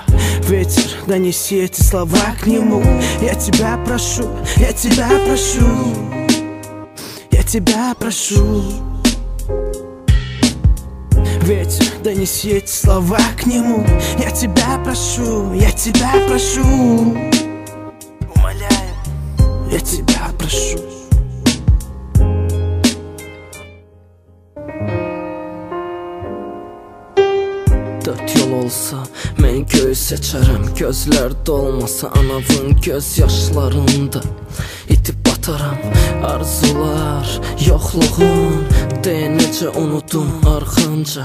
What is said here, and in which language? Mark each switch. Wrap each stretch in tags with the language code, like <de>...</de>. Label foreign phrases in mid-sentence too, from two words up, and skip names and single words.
<ru>Ветер, донеси эти слова к нему. Я тебя прошу, я тебя прошу, я тебя прошу. Ветер, донеси эти слова к нему. Я тебя прошу, я тебя прошу. Умоляю, я тебя прошу.</ru> <az>Dörd yol olsa mən göy seçərəm. Gözlərdə olmasa anavın göz yaşlarında itib bataram. Arzular, yoxluğun deyə necə unudum arxanca.</az>